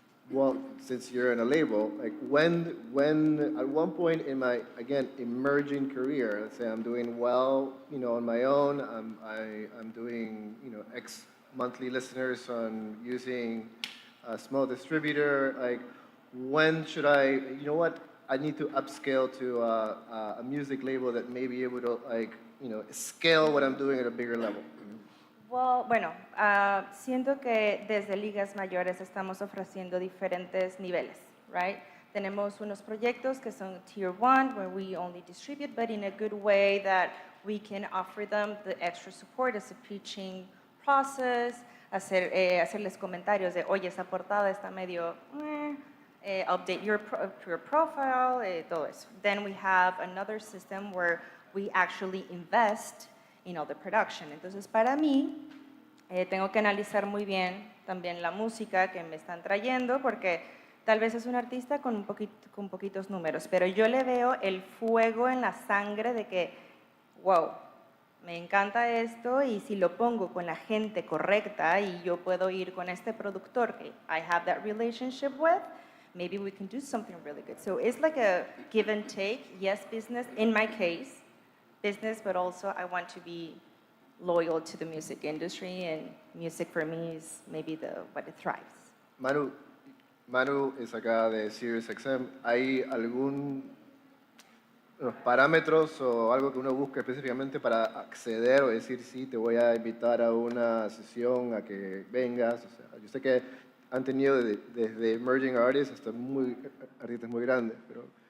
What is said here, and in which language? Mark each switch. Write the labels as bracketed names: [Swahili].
[English] Well, since you're in a label, like when at one point in my, again, emerging career, let's say I'm doing well, on my own, I'm doing, X monthly listeners on using a small distributor, like when should I need to upscale to a music label that may be able to scale what I'm doing at a bigger level? [Spanish] Bueno, siento que desde ligas mayores estamos ofreciendo diferentes niveles, [English] right? [Spanish] Tenemos unos proyectos que son Tier 1, [English] where we only distribute, but in a good way that we can offer them the extra support as a pitching process, [Spanish] hacerles comentarios de, oye, esa portada está medio, [English] update your profile, [Spanish] todo eso. [English] Then we have another system where we actually invest the production. [Spanish] Entonces, para mí, tengo que analizar muy bien también la música que me están trayendo, porque tal vez es un artista con poquitos números, pero yo le veo el fuego en la sangre de que, wow, me encanta esto, y si lo pongo con la gente correcta y yo puedo ir con este productor que [English] I have that relationship with, maybe we can do something really good. So it's like a give and take. Yes, business, in my case, business, but also I want to be loyal to the music industry, and music for me is maybe what it thrives. [Spanish] Manu es acá de SiriusXM. ¿Hay unos parámetros o algo que uno busque específicamente para acceder o decir, sí, te voy a invitar a una sesión, a que vengas? O sea, yo sé que han tenido desde emerging artists hasta artistas muy grandes, pero...